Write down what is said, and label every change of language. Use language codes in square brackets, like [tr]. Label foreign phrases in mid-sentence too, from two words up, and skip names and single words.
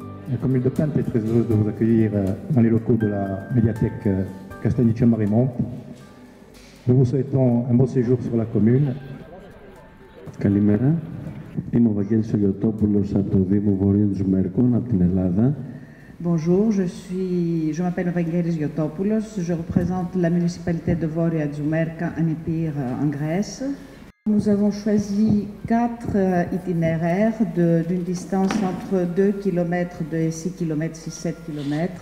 [fr] La commune de Plante est très heureuse de vous accueillir dans les locaux de la médiathèque Castagniccia-Marimonte. Nous vous souhaitons un bon séjour sur la commune. [el] Καλημέρα. Είμαι ο Βαγγέλης Γιωτόπουλος από το Δήμο Βορείων Τζουμέρκων, από την Ελλάδα. [fr] Bonjour, je m'appelle Vangelis Giotopoulos, je représente la municipalité de Voria Dzoumerka en Épire en Grèce. Nous avons choisi 4 itinéraires d'une distance entre 2 km, 2 et 6 km, 6-7 km.